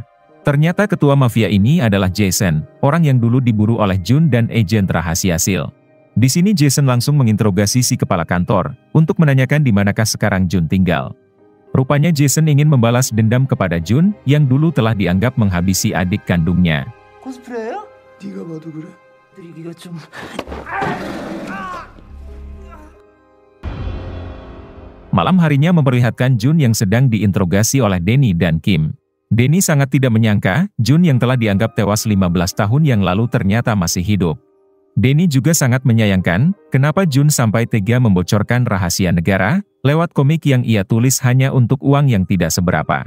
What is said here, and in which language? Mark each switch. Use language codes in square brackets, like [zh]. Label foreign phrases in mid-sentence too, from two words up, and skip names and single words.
[id] Ternyata ketua mafia ini adalah Jason, orang yang dulu diburu oleh Jun dan agen rahasia SEAL. Di sini Jason langsung menginterogasi si kepala kantor, untuk menanyakan di manakah sekarang Jun tinggal. Rupanya Jason ingin membalas dendam kepada Jun, yang dulu telah dianggap menghabisi adik kandungnya. [ko] 코스프레예요? 네가 봐도 그래? 네가 좀... [id] Malam harinya memperlihatkan Jun yang sedang diinterogasi oleh Denny dan Kim. Denny sangat tidak menyangka, Jun yang telah dianggap tewas 15 tahun yang lalu ternyata masih hidup. Denny juga sangat menyayangkan, kenapa Jun sampai tega membocorkan rahasia negara, lewat komik yang ia tulis hanya untuk uang yang tidak seberapa.